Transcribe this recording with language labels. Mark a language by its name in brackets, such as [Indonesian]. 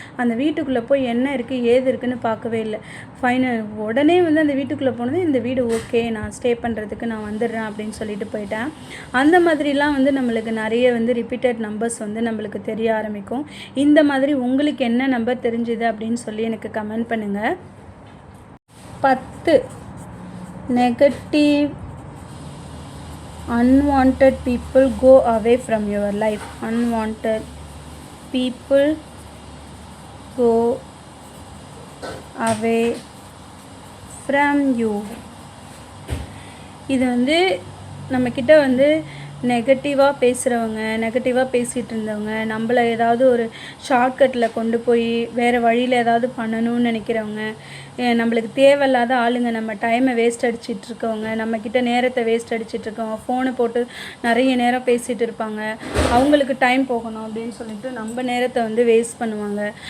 [Tamil] அந்த வீட்டுக்குள்ளே போய் என்ன இருக்குது ஏது இருக்குதுன்னு பார்க்கவே இல்லை. உடனே வந்து அந்த வீட்டுக்குள்ளே போனது, இந்த வீடு ஓகே, நான் ஸ்டே பண்ணுறதுக்கு நான் வந்துடுறேன் அப்படின்னு சொல்லிட்டு போயிட்டேன். அந்த மாதிரிலாம் வந்து நம்மளுக்கு நிறைய வந்து ரிப்பீட்டட் நம்பர்ஸ் வந்து நம்மளுக்கு தெரிய ஆரம்பிக்கும். இந்த மாதிரி உங்களுக்கு என்ன நம்பர் தெரிஞ்சுது அப்படின்னு சொல்லி எனக்கு கமெண்ட் பண்ணுங்கள். [English] 10 negative unwanted people go away from your life. Unwanted people go away from you. [Tamil] இது வந்து நம்மக்கிட்ட வந்து நெகட்டிவாக பேசுகிறவங்க, நெகட்டிவாக பேசிகிட்டு இருந்தவங்க, நம்மளை ஏதாவது ஒரு ஷார்ட்கட்டில் கொண்டு போய் வேறு வழியில் ஏதாவது பண்ணணும்னு நினைக்கிறவங்க, நம்மளுக்கு தேவையில்லாத ஆளுங்க, நம்ம டைமை வேஸ்ட் அடிச்சிட்ருக்கவங்க, நம்மக்கிட்ட நேரத்தை வேஸ்ட் அடிச்சிட்ருக்கவங்க, ஃபோனை போட்டு நிறைய நேரம் பேசிகிட்டு இருப்பாங்க, அவங்களுக்கு டைம் போகணும் அப்படின்னு சொல்லிட்டு நம்ம நேரத்தை வந்து வேஸ்ட் பண்ணுவாங்க.